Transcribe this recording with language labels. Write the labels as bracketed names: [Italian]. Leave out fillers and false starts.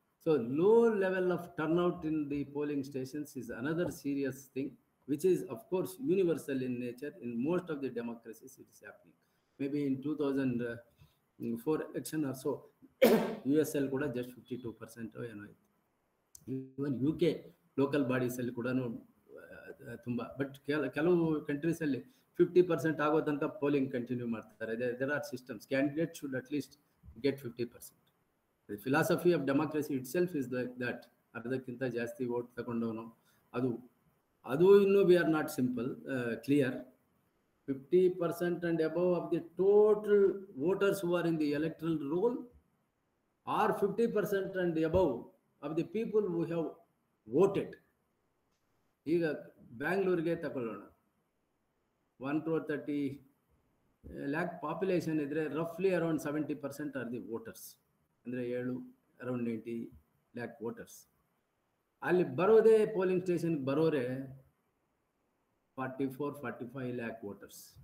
[English] So low level of turnout in the polling stations is another serious thing, which is of course universal in nature. In most of the democracies it is happening. Maybe in 2004 election or so, USL kuda just 52% [Kannada] ಏನೋ ಆಯಿತು. ಇವನ್ UK local bodies ಅಲ್ಲಿ ಕೂಡ ತುಂಬ, but ಕೆಲವು ಕಂಟ್ರೀಸಲ್ಲಿ 50% ಆಗೋ ತನಕ polling continue ಮಾಡ್ತಾರೆ. [English] there are systems. Candidates should at least get 50%. The philosophy of democracy itself is like that. [Kannada] ಅದಕ್ಕಿಂತ ಜಾಸ್ತಿ ವೋಟ್ ತಗೊಂಡವನು ಅದು ಇನ್ನೂ [English] We are not simple clear. 50% and above of the total voters who are in the electoral roll, or 50% and above of the people who have voted. [Kannada] ಈಗ ಬ್ಯಾಂಗ್ಳೂರಿಗೆ ತಗೊಳ್ಳೋಣ, 130 lakh population ಇದ್ರೆ [English] ರಫ್ಲಿ around 70% R the voters. [Kannada] ಅಂದರೆ around 90 lakh voters. ಅಲ್ಲಿ ಬರೋದೇ polling ಸ್ಟೇಷನ್ಗೆ ಬರೋರೆ 44-45 lakh voters.